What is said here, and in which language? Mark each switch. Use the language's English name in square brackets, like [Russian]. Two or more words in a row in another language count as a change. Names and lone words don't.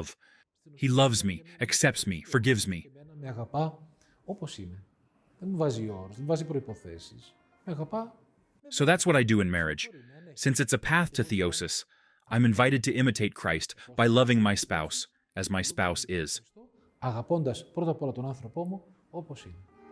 [English] He loves me, accepts me, forgives me. So that's what I do in marriage. Since it's a path to theosis, I'm invited to imitate Christ by loving my spouse as my spouse is. [Greek] Αγαπώντας πρώτα απ' όλα τον άνθρωπό μου όπως είναι.